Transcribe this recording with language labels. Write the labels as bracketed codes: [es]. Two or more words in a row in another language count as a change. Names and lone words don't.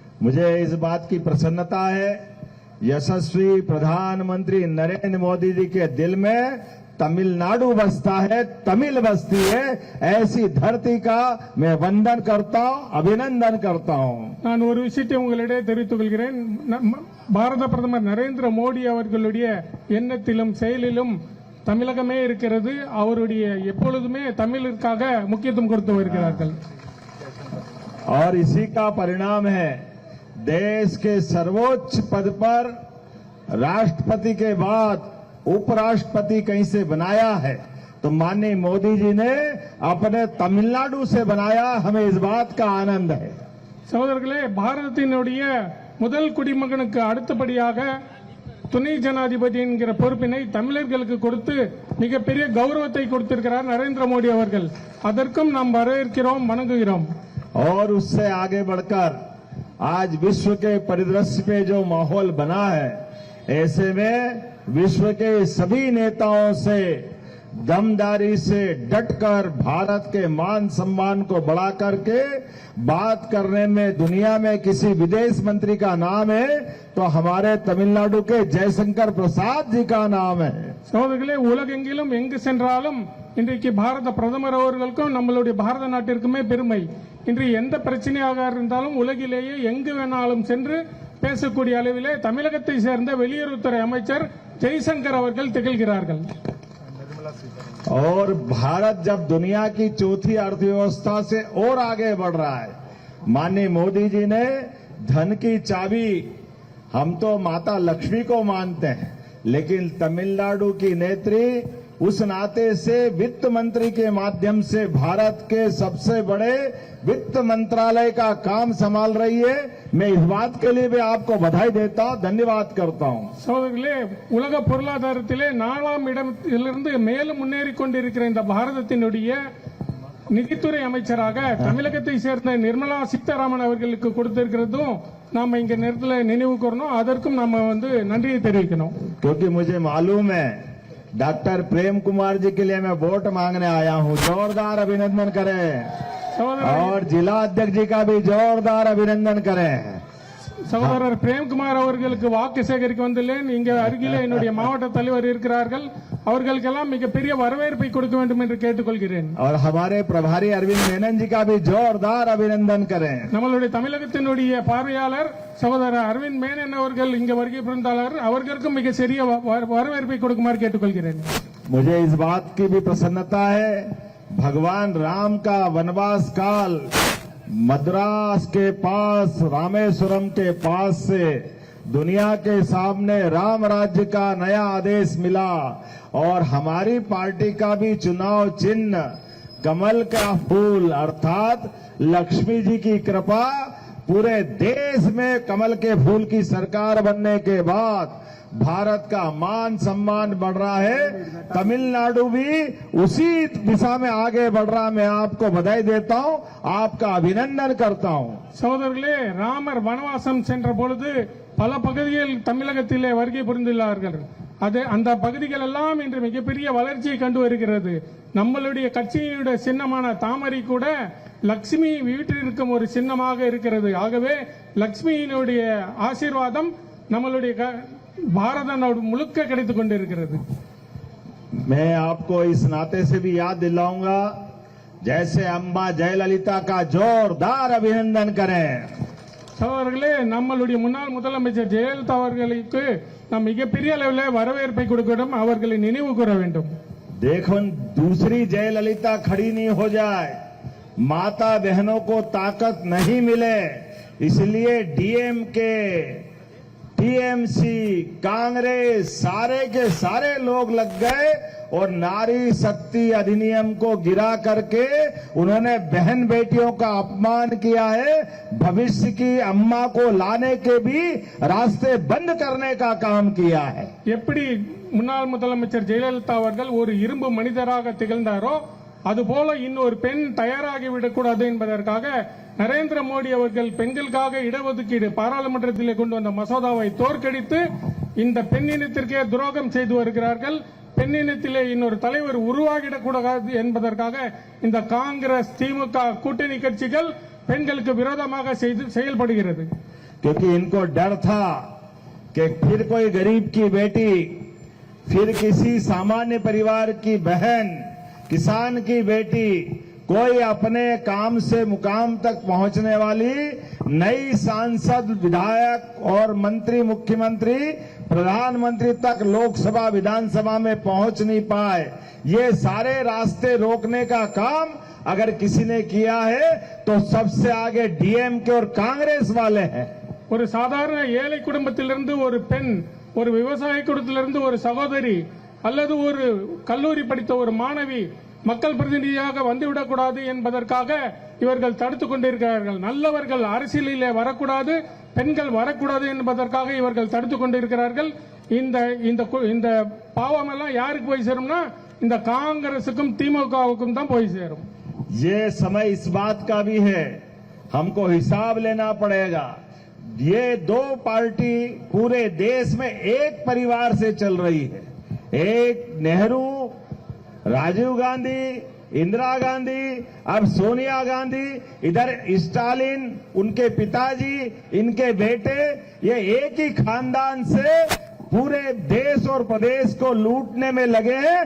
[hi] मुझे इस बात की प्रसन्नता है, यशस्वी प्रधानमंत्री नरेंद्र मोदी जी के दिल में तमिलनाडु बसता है, तमिल बसती है। ऐसी धरती का मैं वंदन करता हूं, अभिनंदन करता हूं। [ta] நான் ஒரு விஷயத்தை உங்களிடையே தெரிவித்துக் கொள்கிறேன். பாரத பிரதமர் நரேந்திர மோடி அவர்களுடைய எண்ணத்திலும் செயலிலும் தமிழகமே இருக்கிறது. அவருடைய எப்பொழுதுமே தமிழிற்காக முக்கியத்துவம் கொடுத்து வருகிறார்கள். [hi] और इसी का परिणाम है देश के सर्वोच्च पद पर राष्ट्रपति के बाद उपराष्ट्रपति कहीं से बनाया है तो माननीय मोदी जी ने अपने तमिलनाडु से बनाया। हमें इस बात का आनंद है। [ta] சகோதரர்களே, பாரதத்தினுடைய முதல் குடிமகனுக்கு அடுத்தபடியாக துணை ஜனாதிபதி என்கிற பொறுப்பினை தமிழர்களுக்கு கொடுத்து மிகப்பெரிய கௌரவத்தை கொடுத்திருக்கிறார் நரேந்திர மோடி அவர்கள். அதற்கும் நாம் வரவேற்கிறோம், வணங்குகிறோம். [hi] और उससे आगे बढ़कर आज विश्व के परिदृश्य पे जो माहौल बना है, ऐसे में विश्व के सभी नेताओं से दमदारी से डटकर भारत के मान सम्मान को बढ़ा करके बात करने में दुनिया में किसी विदेश मंत्री का नाम है तो हमारे तमिलनाडु के जयशंकर प्रसाद जी का नाम है। [ta] சகோதரர்களே, உலகெங்கிலும் எங்கு சென்றாலும் இன்றைக்கு பாரத பிரதமர் அவர்களுக்கும் நம்மளுடைய பாரத நாட்டிற்குமே பெருமை. இன்று எந்த பிரச்சனையாக இருந்தாலும் உலகிலேயே எங்கு வேணாலும் சென்று பேசக்கூடிய அளவிலே தமிழகத்தை சேர்ந்த வெளியுறவுத்துறை அமைச்சர் ஜெய்சங்கர் அவர்கள் திகழ்கிறார்கள். [hi] और भारत जब दुनिया की चौथी अर्थव्यवस्था से और आगे बढ़ रहा है, माननीय मोदी जी ने धन की चाबी, हम तो माता लक्ष्मी को मानते हैं, लेकिन तमिलनाडु की नेत्री उस नाते से वित्त मंत्री के माध्यम से भारत के सबसे बड़े वित्त मंत्रालय का काम संभाल रही है। मैं इस बात के लिए भी आपको बधाई देता हूं, धन्यवाद करता हूं। [ta] சகோதரர்களே, உலக பொருளாதாரத்திலே 4ஆம் இடத்திலிருந்து மேலும் முன்னேறி கொண்டிருக்கிற இந்த பாரதத்தினுடைய நிதித்துறை அமைச்சராக தமிழகத்தை சேர்ந்த நிர்மலா சீதாராமன் அவர்களுக்கு கொடுத்திருக்கிறதும் நாம இங்க நேரத்தில் நினைவு கூறணும். அதற்கும் நாம நன்றியை தெரிவிக்கணும். [hi] क्योंकि मुझे मालूम है डॉक्टर प्रेम कुमार जी के लिए मैं वोट मांगने आया हूं। जोरदार अभिनंदन करें और जिला अध्यक्ष जी का भी जोरदार अभिनंदन करें। [ta] சகோதரர் பிரேம்குமார் அவர்களுக்கு வாக்கு சேகரிக்க வந்துள்ளேன். இங்க அருகிலே என்னுடைய மாவட்ட தலைவர் இருக்கிறார்கள். அவர்களுக்கெல்லாம் மிகப்பெரிய வரவேற்பை கொடுக்க வேண்டும் என்று கேட்டுக்கொள்கிறேன். [hi] और हमारे प्रभारी अरविंद मेनन जी का भी जोरदार अभिनंदन करें। [ta] நம்மளுடைய தமிழகத்தினுடைய பார்வையாளர் சகோதரர் அரவிந்த் மேனன் அவர்கள் இங்க வருகை புரிந்தாளர். அவர்களுக்கும் மிக சிறிய வரவேற்பை கொடுக்குமாறு கேட்டுக்கொள்கிறேன். [hi] मुझे इस बात की भी प्रसन्नता है, भगवान राम का वनवास काल मद्रास के पास, रामेश्वरम के पास से दुनिया के सामने राम राज्य का नया आदेश मिला और हमारी पार्टी का भी चुनाव चिन्ह कमल का फूल अर्थात लक्ष्मी जी की कृपा, पूरे देश में कमल के फूल की सरकार बनने के बाद भारत का मान सम्मान बढ़ रहा है। तमिलनाडु भी उसी दिशा में आगे बढ़ रहा। मैं आपको बधाई देता हूं, आपका अभिनंदन करता हूं। [ta] சகோதரர்களே, ராமர் வனவாசம் சென்ற பொழுது பல பகுதிகள் தமிழகத்திலே வருகை புரிந்துள்ளார்கள். அந்த பகுதிகள் எல்லாம் இன்று மிகப்பெரிய வளர்ச்சியை கண்டு வருகிறது. நம்மளுடைய கட்சியினுடைய சின்னமான தாமரை கூட லட்சுமி வீட்டில் இருக்கும் ஒரு சின்னமாக இருக்கிறது. ஆகவே லட்சுமியினுடைய ஆசீர்வாதம் நம்மளுடைய [hi] भारत मुल्क [ta] கிடைத்துக் கொண்டிருக்கிறது. [hi] मैं आपको इस नाते से भी याद दिलाऊंगा, जैसे अम्बा जयललिता का जोरदार अभिनंदन करें। [ta] சகோதரர்களே, நம்மளுடைய முன்னாள் முதலமைச்சர் ஜெயலலிதா அவர்களுக்கு நாம் மிகப்பெரிய அளவில் வரவேற்பை கொடுக்கிறோம். அவர்களை நினைவு கூற வேண்டும். [hi] देखो, दूसरी जयललिता खड़ी नहीं हो जाए, माता बहनों को ताकत नहीं मिले, इसलिए डीएमके, टीएमसी, कांग्रेस सारे के सारे लोग लग गए और नारी शक्ति अधिनियम को गिरा करके उन्होंने बहन बेटियों का अपमान किया है। भविष्य की अम्मा को लाने के भी रास्ते बंद करने का काम किया है। [ta] எப்படி முன்னாள் முதலமைச்சர் ஜெயலலிதா அவர்கள் ஒரு இரும்பு மனிதராக திகழ்ந்தாரோ அதுபோல இன்னொரு பெண் தயாராகிவிடக்கூடாது என்பதற்காக நரேந்திர மோடி அவர்கள் பெண்களுக்காக இடஒதுக்கீடு பாராளுமன்றத்திலே கொண்டு வந்த மசோதாவை தோற்கடித்து இந்த பெண்ணினத்திற்கே துரோகம் செய்து வருகிறார்கள். பெண்ணினத்திலே இன்னொரு தலைவர் உருவாகிடக்கூடாது என்பதற்காக இந்த காங்கிரஸ், திமுக கூட்டணி கட்சிகள் பெண்களுக்கு விரோதமாக செயல்படுகிறது. [hi] क्योंकि इनको डर था कि फिर कोई गरीब की बेटी, फिर किसी सामान्य परिवार की बहन, किसान की बेटी, कोई अपने काम से मुकाम तक पहुंचने वाली नई सांसद, विधायक और मंत्री, मुख्यमंत्री, प्रधानमंत्री तक लोकसभा, विधानसभा में पहुंच नहीं पाए। ये सारे रास्ते रोकने का काम अगर किसी ने किया है तो सबसे आगे डीएमके और कांग्रेस वाले हैं। [ta] ஒரு சாதாரண ஏழை குடும்பத்திலிருந்து ஒரு பெண், ஒரு விவசாய குடும்பத்திலிருந்து ஒரு சகோதரி அல்லது ஒரு கல்லூரி படித்த ஒரு மாணவி மக்கள் பிரதிநிதியாக வந்துவிடக்கூடாது என்பதற்காக இவர்கள் தடுத்துக் கொண்டிருக்கிறார்கள். நல்லவர்கள் அரசியலிலே வரக்கூடாது, பெண்கள் வரக்கூடாது என்பதற்காக இவர்கள் தடுத்துக் கொண்டிருக்கிறார்கள். இந்த பாவம் எல்லாம் யாருக்கு போய் சேரும்னா இந்த காங்கிரசுக்கும் திமுகவுக்கும் தான் போய் சேரும். [hi] ये समय इस बात का भी है, हमको हिसाब लेना पड़ेगा। ये दो पार्टी पूरे देश में एक परिवार से चल रही है। एक नेहरू, राजीव गांधी, इंदिरा गांधी, अब सोनिया गांधी, इधर स्टालिन, उनके पिताजी, इनके बेटे, ये एक ही खानदान से पूरे देश और प्रदेश को लूटने में लगे हैं।